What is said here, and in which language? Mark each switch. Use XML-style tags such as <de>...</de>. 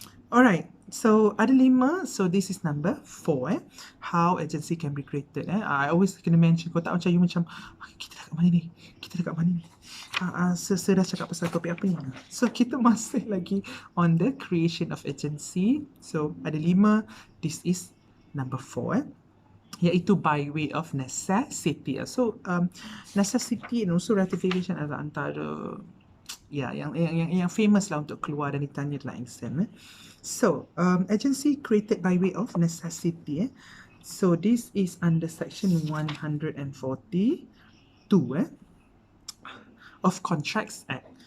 <ms>Alright, so ada 5.</ms> <en>So this is number 4, How agency can be created, I always</en> <ms>kena mention, kau tak macam you macam, kita dah kat mana ni? Kita dah kat mana ni? Saya dah cakap pasal topik apa ni? So kita masih lagi</ms> <en>on the creation of agency.</en> <ms>So ada 5.</ms> <en>This is number 4, iaitu by way of necessity.</en> <ms>So</ms> <en>necessity and also ratification</en> <ms>adalah antara yang famous lah untuk keluar dan ditanya dalam exam.</ms> <en>So agency created by way of necessity. So this is under section 142 of Contracts Act.</en>